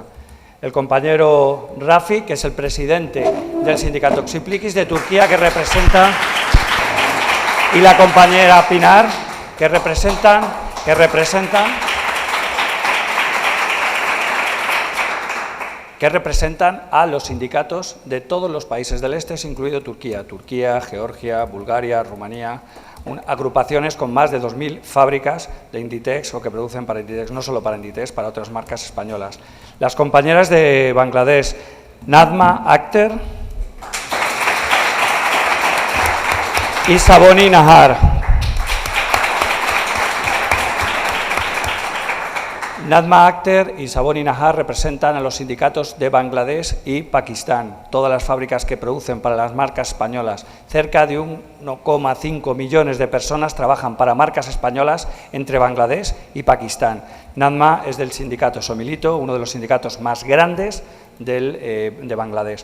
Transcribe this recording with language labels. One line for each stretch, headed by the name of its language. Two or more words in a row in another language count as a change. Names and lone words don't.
Spanish: El compañero Rafi, que es el presidente del sindicato Xiplikis de Turquía, que representa, y la compañera Pinar, que representan a los sindicatos de todos los países del este, incluido Turquía, Georgia, Bulgaria, Rumanía, agrupaciones con más de 2.000 fábricas de Inditex o que producen para Inditex, no solo para Inditex, para otras marcas españolas. Las compañeras de Bangladesh, Nadma Akhter y Saboni Nahar. Nadma Akhter y Saboni Nahar representan a los sindicatos de Bangladesh y Pakistán, todas las fábricas que producen para las marcas españolas. Cerca de 1,5 millones de personas trabajan para marcas españolas entre Bangladesh y Pakistán. Nadma es del sindicato Somilito, uno de los sindicatos más grandes de Bangladesh.